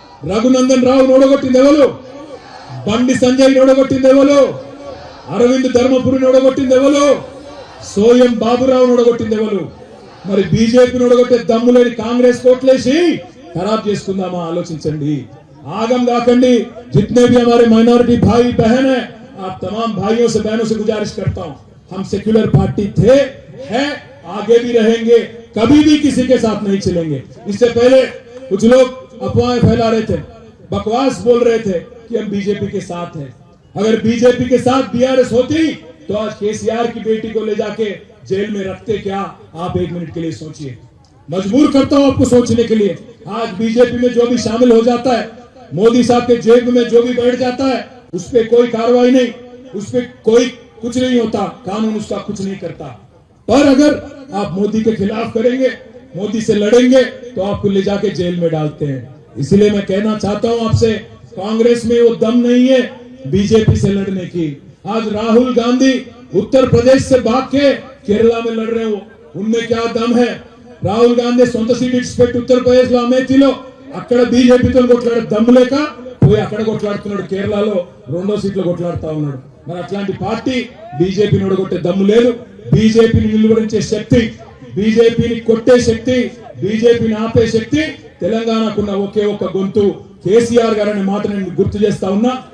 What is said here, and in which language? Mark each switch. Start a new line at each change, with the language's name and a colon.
Telugu: రఘునందన్ రావు ఓడగొట్టింది ఎవరు? బండి సంజయ్ ఓడగొట్టింది ఎవరు? అరవింద్ ధర్మపురిని ఓడగొట్టింది ఎవరు? సోయం బాబురావు ఓడగొట్టింది ఎవరు? మరి బీజేపీని ఓడగొట్టే దమ్ము లేని కాంగ్రెస్ కోట్లేసి ఖరాబ్ చేసుకుందామా? ఆలోచించండి. ఆగం కాకండి.
Hindi: जितने भी हमारे माइनॉरिटी भाई बहन है, आप तमाम भाइयों से बहनों से गुजारिश करता हूं, हम सेक्युलर पार्टी थे, हैं, आगे भी रहेंगे, कभी भी किसी के साथ नहीं चलेंगे। इससे पहले कुछ लोग अफवाहें फैला रहे थे, बकवास बोल रहे थे कि हम बीजेपी के साथ हैं। अगर बीजेपी के साथ बीआरएस होती तो आज केसीआर की बेटी को ले जाके जेल में रखते क्या? आप एक मिनट के लिए सोचिए। मजबूर करता हूं आपको सोचने के लिए। आज बीजेपी में जो भी शामिल हो जाता है, मोदी साहब के जेब में जो भी बैठ जाता है, उस पर कोई कार्रवाई नहीं, उस पर कोई कुछ नहीं होता, कानून उसका कुछ नहीं करता। पर अगर आप मोदी के खिलाफ करेंगे, मोदी से लड़ेंगे, तो आपको ले जाके जेल में डालते हैं। इसलिए मैं कहना चाहता हूं आपसे, कांग्रेस में वो दम नहीं है बीजेपी से लड़ने की। आज राहुल गांधी उत्तर प्रदेश से भाग के केरला में लड़ रहे हो, उनमें क्या दम है?
Telugu: రాహుల్ గాంధీ సొంత సీట్ ఇచ్చిపెట్టి ఉత్తరప్రదేశ్ లో అమేథీలో అక్కడ బీజేపీతో కొట్లాడే దమ్ము లేక పోయి అక్కడ కొట్లాడుతున్నాడు. కేరళలో 2వ సీట్లో కొట్లాడుతా ఉన్నాడు. మరి అట్లాంటి పార్టీ బీజేపీని ఓడగొట్టే దమ్ము లేదు. బీజేపీని నిలువరించే శక్తి, బీజేపీని కొట్టే శక్తి, బీజేపీని ఆపే శక్తి తెలంగాణకున్న ఒకే ఒక్క గొంతు కేసీఆర్ గారు అనే మాట నేను గుర్తు చేస్తా ఉన్నా.